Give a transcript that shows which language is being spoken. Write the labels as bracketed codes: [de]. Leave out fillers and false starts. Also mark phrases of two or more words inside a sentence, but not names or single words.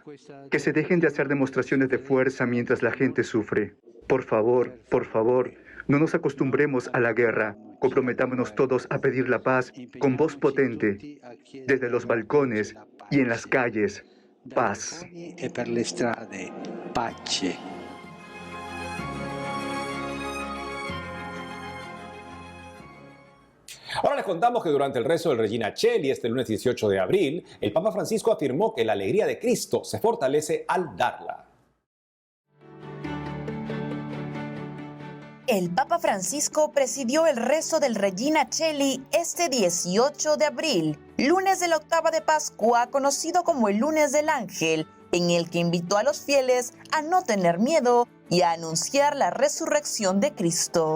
[es] Que se dejen de hacer demostraciones de fuerza mientras la gente sufre. Por favor, no nos acostumbremos a la guerra. Comprometámonos todos a pedir la paz con voz potente, desde los balcones y en las calles. Paz. [it] E per le strade, pace. [es] Ahora les contamos que durante el rezo del Regina Coeli este lunes 18 de abril, el Papa Francisco afirmó que la alegría de Cristo se fortalece al darla. El Papa Francisco presidió el rezo del Regina Coeli este 18 de abril, lunes de la octava de Pascua, conocido como el lunes del Ángel, en el que invitó a los fieles a no tener miedo y a anunciar la resurrección de Cristo.